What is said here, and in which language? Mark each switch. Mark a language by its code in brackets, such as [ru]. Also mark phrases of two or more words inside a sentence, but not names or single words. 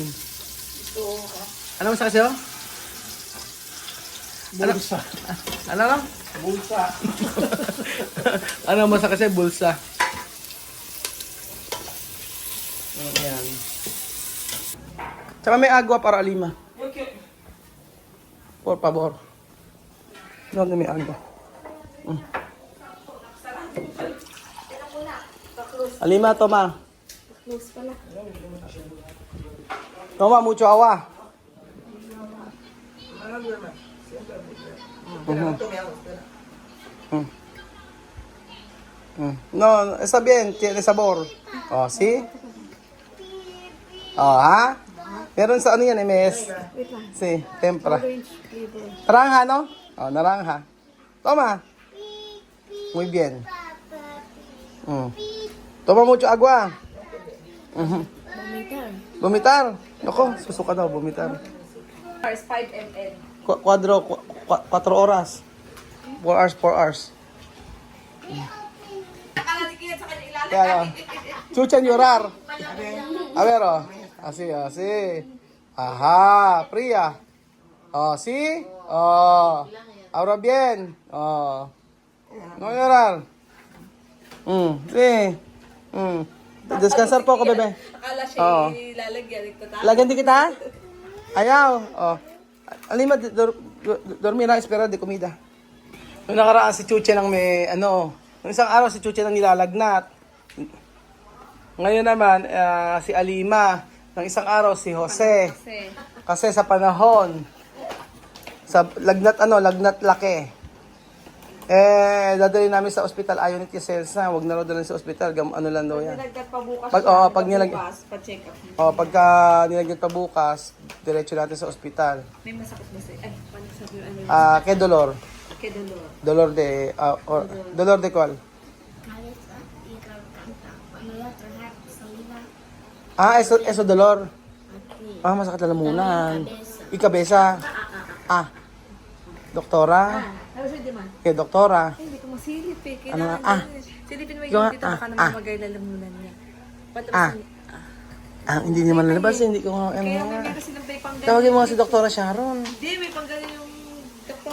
[tl] Ano masakit sa'yo? Bulsa. Ano? Bulsa. Ano masakit sa'yo? Bulsa. Ayan. Tsaka may [es] agua para [tl] Alima. Okay. [es] Por favor. No, may agua. Alima, toma. [tl] Close pala. [es] Toma, mucho agua. No, está bien, tiene sabor. Oh, ¿sí? Oh, ¿ha? [tl] Meron sa ano yan, MS? Wait lang. [es] Sí, tempra. [en] Orange flavor. [es] Naranja, no? Oh, naranja. Toma. Muy bien. Toma mucho agua. Vomitar. Vomitar. [tl] Nako, susuka daw, vomitar. [en] Hours, 5 ml. 4 oras. 4 hours, 4 hours. [tl] Nakalatikid sa kanya ilalim. [es] Kaya, chuchan llorar. A ver, oh. Así, así. Ajá, fría. Oh, ¿sí? Oh. Ahora bien. Oh. No llorar. Sí. Descansar poco, bebé. [tl] Akala siya Oo. ilalagyan. Lagyan din kita? Ayaw. Oh. Alima, [es] dormir na, espera de comida. [tl] Nung nakaraan si Chuche nang may, nung isang araw si Chuche nang nilalagnat. Ngayon naman, si Alima. Nang isang araw si Jose. Kasi sa panahon, sa lagnat laki. Dadali namin sa ospital. Ayaw ni Tia Celsa. Huwag na raw dalhin sa ospital. Ano lang daw yan. Nilagyan pa bukas Pag pa-check up. pagka nilagyan pa bukas, diretso natin sa ospital. May masakit ba sa'yo? Ay, paano sabi ano? [es] ¿Qué dolor? Kay dolor. Dolor de cuál? Cabeza y garganta. Cuando voy a trabajar salida Eso dolor. aquí. [tl] Masakit lalamunan. [es] Cabeza. Y cabeza. [tl] Doktora. Ano siya di man? Okay, doktora. Ay, hindi ko masilip eh. Ano Kailangan nga? silipin mo Ikaw yung nga, dito baka naman magay lalamunan niya. Hindi naman lalabas. Hindi ko nga. Kaya may meron silang may panggaling. Tawagin mo nga si Doktora Sharon. Hindi, may panggaling yung doktor.